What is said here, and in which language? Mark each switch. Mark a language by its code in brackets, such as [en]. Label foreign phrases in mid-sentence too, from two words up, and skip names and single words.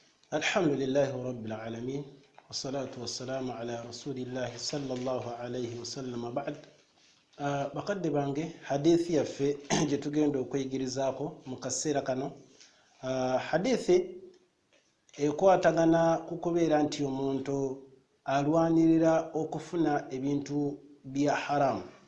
[ar] الحمد لله رب العالمين والصلاة والسلام على رسول الله صلى الله عليه وسلم بعد [lg] bakadde bange hadithi yaffe gye tugenda okweyigirizaako mu kaseera kano hadithi ekwatagana ku kubeera nti omuntu alwanirira okufuna ebintu bya haramu